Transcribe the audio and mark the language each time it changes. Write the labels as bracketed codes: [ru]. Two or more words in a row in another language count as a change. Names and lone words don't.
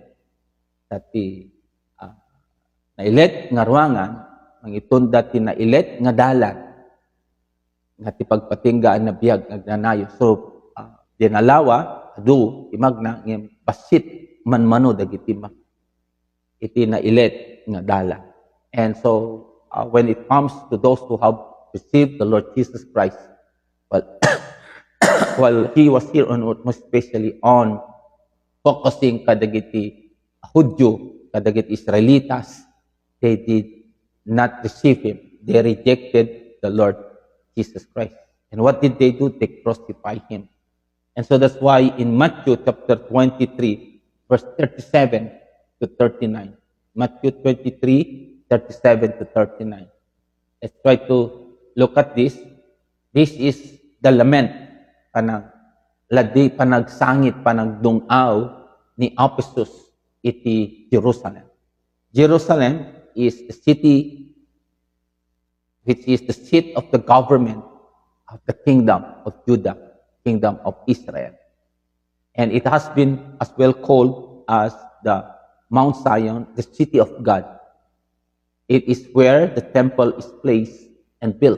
[ilo] Dati, nailet nga ruangan, mangitunda ti nailet nga dalan nga ti pagpatinggaan na biyag nagnanayo. So dinalawa adu imagna ngem basit manmano dagiti iti nailet nga dalan. [en] And so when it comes to those who have received the Lord Jesus Christ, well, while he was here on earth, most especially on focusing [ilo] kadagiti Hudyo, kadagiti Israelitas, [en] they did not receive him. They rejected the Lord Jesus Christ. And what did they do? They crucified him. And so that's why in Matthew chapter 23, verse 37 to 39, Matthew 23, 37 to 39. Let's try to look at this. This is the lament, [ilo] panagsangit, panagdungaw ni Ephesus iti Jerusalem. [en] Jerusalem is the city which is the seat of the government of the kingdom of Judah, kingdom of Israel. And it has been as well called as the Mount Zion, the city of God. It is where the temple is placed and built.